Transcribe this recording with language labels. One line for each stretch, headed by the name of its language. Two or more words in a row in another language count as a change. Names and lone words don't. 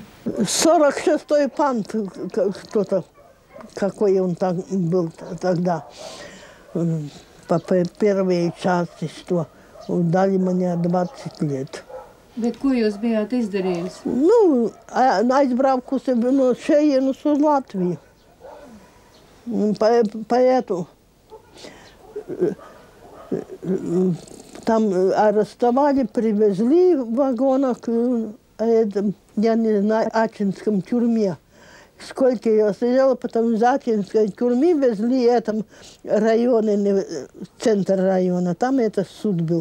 Russian: 46-й пант, кто-то, какой он там был тогда, по первой части, что дали мне 20 лет.
Latvian: Bet ko jūs bijāt izdarījusi? Nu, aizbraukusi no šejienes uz Latviju.
Russian: Поэтому там арестовали, привезли в вагонах, я не знаю, Ачинском тюрьме. Сколько я сидела, потом из Ачинской тюрьмы везли в этом районе, центр района, там это суд был.